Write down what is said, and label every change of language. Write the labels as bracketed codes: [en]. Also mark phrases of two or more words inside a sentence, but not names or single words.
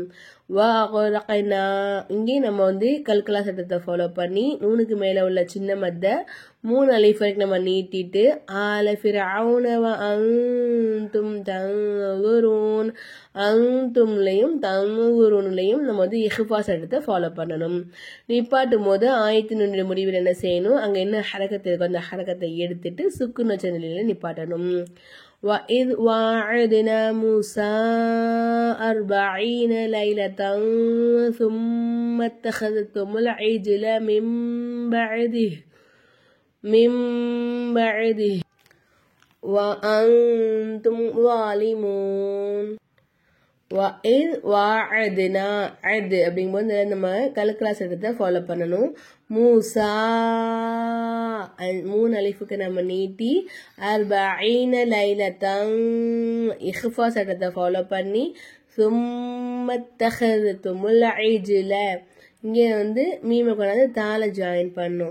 [ta] வஅக்ரக்னா, இங்கேயும் நம்ம கல்கலா சட்டத்தை ஃபாலோ பண்ணி நூனுக்கு மேலே உள்ள சின்ன மத்த 3 அலிஃப் வரைக்கும் நம்ம நீட்டிட்டு [ar] آل فرعون وأنتم تنظرون, [ta] அன்தும்லையும் தன்துரூன்லையும் நம்ம இஹ்ஃபா சட்டத்தை ஃபாலோ பண்ணணும். நிப்பாட்டும் போது ஆயத்தினுடைய முடிவில் என்ன செய்யணும், அங்கே என்ன ஹரக்கத்து இருக்கோ அந்த ஹரக்கத்தை எடுத்துட்டு சுக்குன்னு வச்ச நிலையில் நிப்பாட்டணும். [ar] وَإِذْ وَاعَدْنَا مُوسَى 40 لَيْلَةً ثُمَّ اتَّخَذْتُمُ الْعِجْلَ مِنْ بَعْدِهِ وَأَنْتُمْ ظَالِمُونَ. وَإِذْ وَاعَدْنَا, [ta] அத் அப்படிங்கும்போது நம்ம கலுக்கலா சட்டத்தை ஃபாலோ பண்ணணும். மூசா 3 அலிஃபுக்கு நம்ம நீட்டி 40 லைலத்தன் இஹ்ஃபா சட்டத்தை ஃபாலோ பண்ணி [ar] ثم اتخذتم العجل, [ta] இங்கே மீமை கொண்டாந்து தாளை ஜாயின் பண்ணும்.